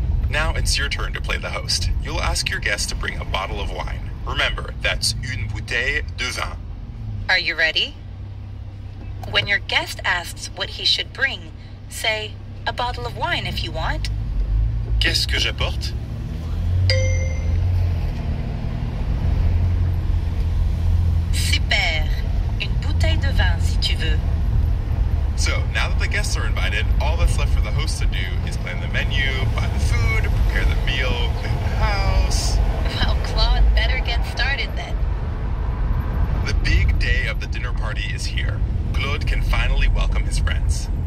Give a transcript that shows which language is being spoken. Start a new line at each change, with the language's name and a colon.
English: Now it's your turn to play the host. You'll ask your guest to bring a bottle of wine. Remember, that's
French: une bouteille de vin.
English: Are you ready? When your guest asks what he should bring, say, a bottle of wine if you want.
French: Qu'est-ce que j'apporte? Super! Une bouteille de vin si tu veux.
English: So, now that the guests are invited, all that's left for the host to do is plan the menu, buy the food, prepare the meal, clean the house. Well, Claude better get started then. The big day of the dinner party is here. Claude can finally welcome his friends.